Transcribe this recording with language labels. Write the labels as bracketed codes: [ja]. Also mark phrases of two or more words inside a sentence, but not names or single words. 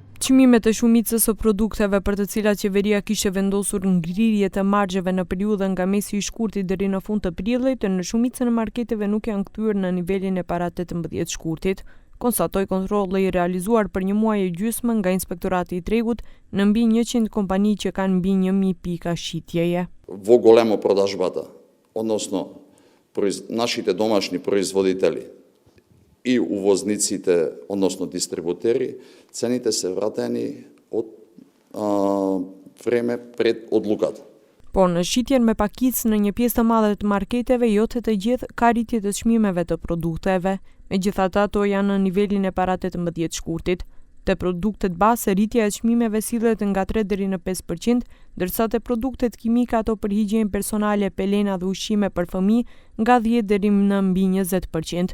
[sq] Çmimet e shumicës së produkteve për të cilat qeveria kishte vendosur ngrirje të margjeve në periudhën nga mesi i shkurtit deri në fund të prillit, në shumicën e marketeve nuk janë kthyer në nivelin e para 18 shkurtit, konstatoi kontrolli i realizuar për një muaj e gjysmë nga Inspektorati i Tregut në mbi 100 kompani që kanë mbi 1000 pika shitjeje. [mk] Во големо продажбата, односно нашите домашни производители и увозниците, односно дистрибутери, цените се вратени од време пред одлуката. [sq] Por në shitjen me pakicë në një pjesë të madhe të marketeve, jo të gjithë ka rritje të çmimeve të produkteve, megjithatë ato janë në nivelin e para 18 shkurtit. Te produktet base, rritja e çmimeve sillet nga 3 deri në 5%, ndërsa te produktet kimike ato për higjenë personale, pelena dhe ushqime për fëmijë nga 10 deri në mbi 20%.